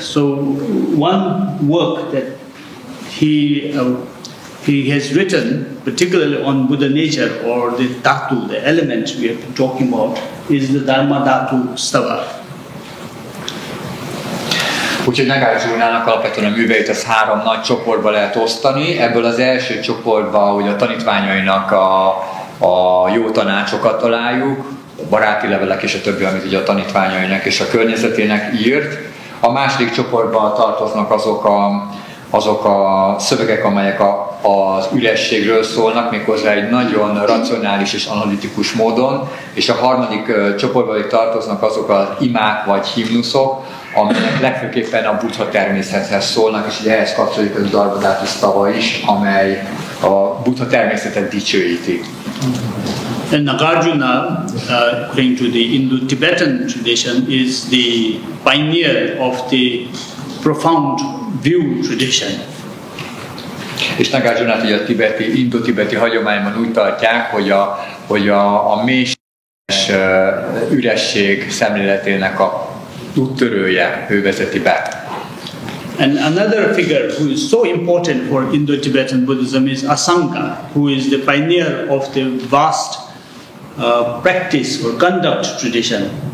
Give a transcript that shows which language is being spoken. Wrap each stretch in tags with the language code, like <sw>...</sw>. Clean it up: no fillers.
<en>So one work that he has written, particularly on Buddha nature, or the dhatu, the element we have been talking about, is the Dharma Dhatu Stava.</en> <hu>Úgyhogy Nagarjunának alapvetően a műveit az három nagy csoportba lehet osztani. Ebből az első csoportba, hogy a tanítványainak a jó tanácsokat találjuk, a baráti levelek és a többi, amit ugye a tanítványainak és a környezetének írt. A második csoportban tartoznak azok a szövegek, amelyek az ürességről szólnak, méghozzá egy nagyon racionális és analitikus módon, és a harmadik csoportban tartoznak azok az imák vagy himnuszok, amelyek legfőképpen a Buddha természethez szólnak, és ugye ehhez kapcsolódik a Dharma Dhatu Stava is, a Buddha-természetet dicsőíti.</hu> <en>And Nagarjuna, according to the Indo-Tibetan tradition, is the pioneer of the profound view tradition.</en> <hu>És Nagarjunát ugye a indo-tibeti hagyományban úgy tartják, hogy a mélységes üresség szemléletének a úttörője, ő vezeti be.</hu> <en>And another figure who is so important for Indo-Tibetan Buddhism is Asanga, who is the pioneer of the vast practice or conduct tradition.</en>